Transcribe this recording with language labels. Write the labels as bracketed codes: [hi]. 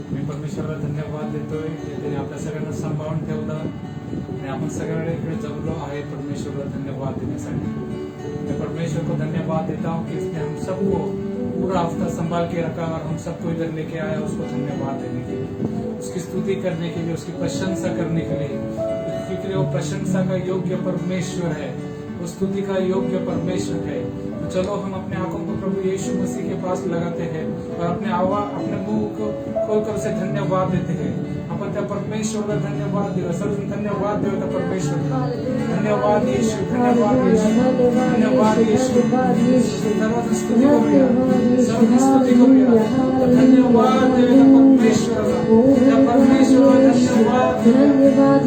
[mr] मी परमेश्वराला धन्यवाद देतोय की त्याने आपल्या सगळ्यांना सांभाळून ठेवलं आणि आपण सगळ्यांना इकडे जमलो आहे. परमेश्वराला धन्यवाद देण्यासाठी [hi] मैं परमेश्वर को धन्यवाद देता हूँ कि इसने हम सबको पूरा हफ्ता संभाल के रखा और हम सबको इधर लेके आया. उसको धन्यवाद देने के लिए, उसकी स्तुति करने के लिए, उसकी प्रशंसा करने के लिए, क्योंकि वो प्रशंसा का योग्य परमेश्वर है, वो स्तुति का योग्य परमेश्वर है. तो चलो हम अपने आंखों को प्रभु यीशु मसीह के पास लगाते हैं और अपने मुंह को खोलकर उसे धन्यवाद देते हैं. [mr] आपण त्या परमेश्वरला धन्यवाद दिला. सर्वजण धन्यवाद देऊ त्या परमेश्वर. धन्यवाद येशू. धन्यवाद येशू. धन्यवाद येशू. सर्वजण स्तुती करूया. सर्वजण स्तुती करूया. धन्यवाद देऊ त्या परमेश्वराला. त्या परमेश्वराला धन्यवाद.